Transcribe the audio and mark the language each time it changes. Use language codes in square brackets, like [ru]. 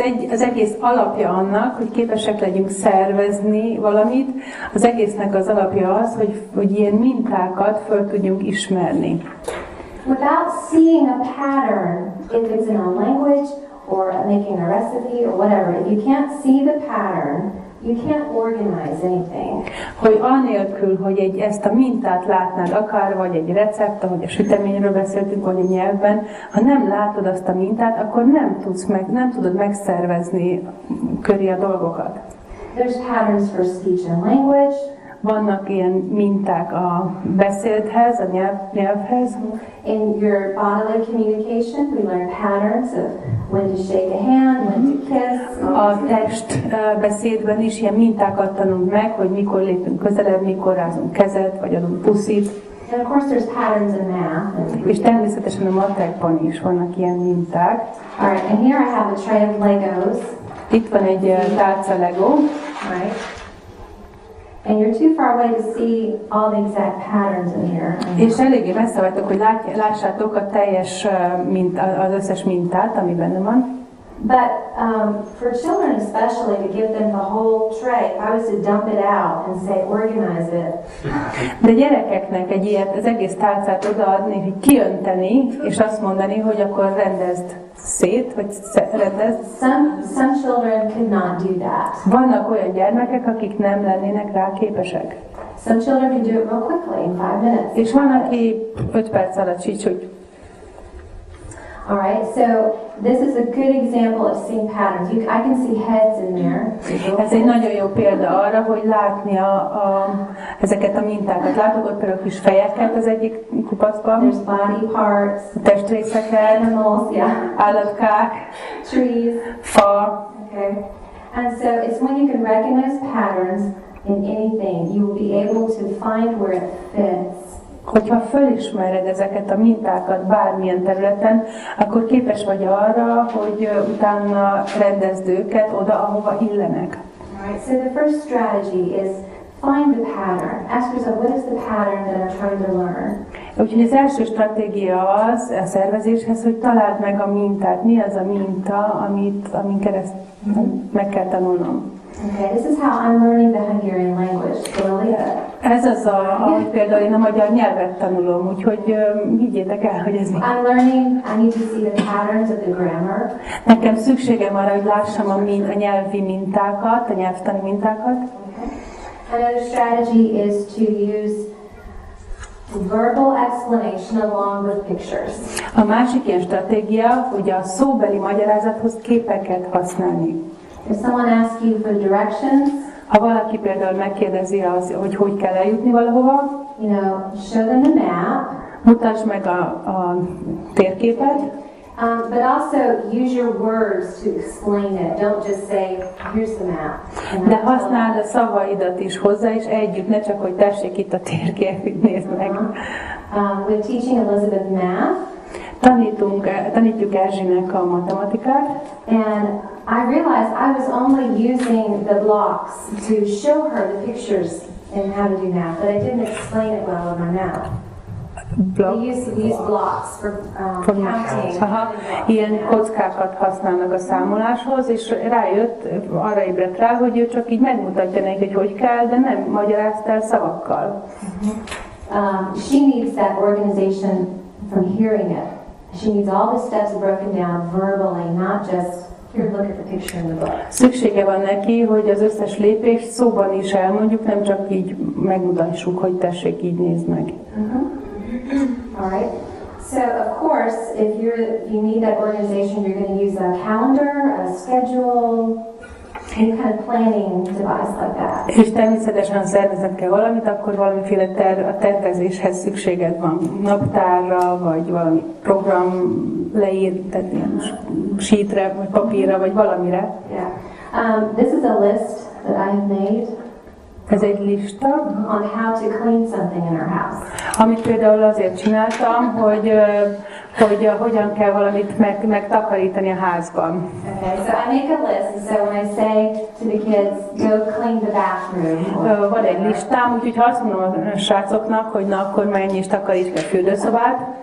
[hu] Az egész alapja annak, hogy képesek legyünk szervezni valamit, az egésznek az alapja az, hogy ilyen mintákat föl tudjunk ismerni. [en] Without seeing a pattern, if it's in a language or making a recipe or whatever, if you can't see the pattern, you can't organize anything. [hu] Hogy anélkül, hogy ezt a mintát látnád, akár vagy egy recept, ahogy a süteményről beszéltünk, vagy a nyelvben, ha nem látod azt a mintát, akkor nem tudod megszervezni köré a dolgokat. [en] There's patterns for speech and language. [hu] Vannak ilyen minták a beszédhez, a nyelvhez. [en] In your bodily communication, we learn patterns of when to shake a hand, when to kiss. [hu] A test beszédben is ilyen mintákat tanulunk meg, hogy mikor lépünk közelebb, mikor rázunk kezet, vagy adunk puszit. [en] And of course there's patterns in math. [hu] És természetesen a matekban is vannak ilyen minták. [en] All right, and here I have a tray of Legos. [hu] Itt van egy tálca Lego. [en] Right. And you're too far away to see all the exact patterns in here. [hu] És eléggé messze vagytok, hogy lássátok a teljes az összes mintát, ami benne van. [en] But for children especially, to give them the whole tray, if I was to dump it out and say organize it. [hu] De gyerekeknek egy ilyet, az egész tálcát odaadni, hogy kiönteni, és azt mondani, hogy akkor rendezd szét, vagy rendezd. [en] Some children could not do that. [hu] Vannak olyan gyermekek, akik nem lennének rá képesek. [en] Some children can do it real quickly in 5 minutes. [hu] És van, aki 5 perc alatt hogy. [en] All right, so this is a good example of seeing patterns. I can see heads in there. [hu] Ez egy nagyon jó példa arra, hogy látni ezeket a mintákat. Látok ott például kis fejeket az egyik kupacban. [en] There's body parts, [hu] testrészeket, [en] animals, yeah, [hu] állatkák, [en] trees, [hu] fa. [en] okay. And so it's when you can recognize patterns in anything, you will be able to find where it fits. [hu] Hogyha fölismered ezeket a mintákat bármilyen területen, akkor képes vagy arra, hogy utána rendezd őket oda, ahova illenek. [en] Alright, so the first strategy is find the pattern. Ask yourself, what is the pattern that I'm trying to learn? [hu] Úgyhogy az első stratégia az a szervezéshez, hogy találd meg a mintát. Mi az a minta, amin keresztül meg kell tanulnom. [en] Okay, this is how I'm learning the Hungarian language slowly. [hu] Ez az, ahogy például én a magyar nyelvet tanulom, úgyhogy higgyétek el, hogy ez mi. [en] I'm learning, I need to see the patterns of the grammar. [hu] Nekem szükségem arra, hogy lássam a nyelvi mintákat, a nyelvtani mintákat. [en] Okay. Another strategy is to use verbal explanation along with pictures. [hu] A másik ilyen stratégia, hogy a szóbeli magyarázathoz képeket használni. [en] If someone asks you for directions, [hu] ha valaki például megkérdezi, hogy kell eljutni valahova, [en] show them the map. [hu] Mutasd meg a térképet. [en] But also use your words to explain it. Don't just say, here's the map. [hu] De használd a szavaidat is hozzá, és együtt, ne csak, hogy tessék itt a térkép, nézd meg. [en] We're teaching Elizabeth math. [hu] Tanítjuk Erzsinek a matematikát. [en] And I realized I was only using the blocks to show her the pictures and how to do math, but I didn't explain it well over now. We use blocks for counting. [hu] Ilyen kockákat használnak a számoláshoz, és arra ébredt rá, hogy ő csak így megmutatja nekik, hogy kell, de nem magyarázta el szavakkal. [en] She needs that organization from hearing it. She needs all the steps broken down verbally, not just here, look at the picture in the book. [hu] Szüksége van neki, hogy az összes lépést szóban is elmondjuk, nem csak így megmutassuk, hogy tessék, így nézd meg. [en] All right. So of course, if you need that organization, you're going to use a calendar, a schedule, any kind of planning device like that. [hu] És természetesen szervezet kell valamit, akkor valamiféle a tervezéshez szükséged van. Naptárra, vagy valami program leír, tehát ilyen sheetre, vagy papírra, vagy valamire. [en] Yeah. This is a list that I have made. [hu] Ez egy lista, [en] on how to clean something in our house. [hu] Amit például azért csináltam, hogy hogyan kell valamit megtakarítani a házban. [en] Okay, so I make a list, and so when I say to the kids, go clean the bathroom. [hu] Van egy listám, úgyhogy ha azt mondom a srácoknak, hogy na akkor menj és takarítsd a fürdőszobát.